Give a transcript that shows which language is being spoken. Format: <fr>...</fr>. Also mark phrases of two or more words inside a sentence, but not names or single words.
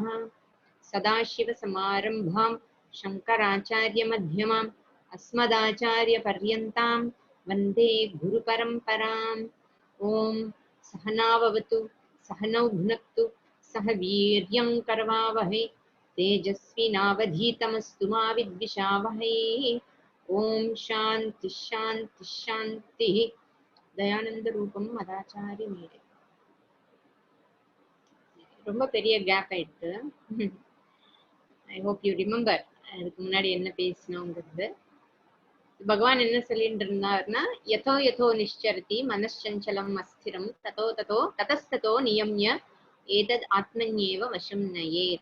<sa>सदाशिवसमारम्भां शङ्कराचार्यमध्यमाम् अस्मदाचार्यपर्यन्तां वन्दे गुरुपरम्पराम्। ॐ सहनाववतु सहनौ भुनक्तु सह वीर्यं करवावहै तेजस्विनावधीतमस्तु मा विद्विषावहै। ओम शांति शांति शांति। தயானந்த ரூபம் மதாச்சாரி மீரே.</sa> <ta>ரொம்ப பெரிய கேப் ஆயிடுது.</ta> <en>I hope you remember</en> <ta>அதுக்கு முன்னாடி என்ன பேசினோங்கிறது. பகவான் என்ன சொல்லிட்டு இருந்தாருன்னா,</ta> <sa>यतो यतो निश्चरति मनश्चञ्चलम् अस्थिरम् ततो ततो ततस्ततो नियम्य एतत् आत्मन्येव वशं नयेत्.</sa>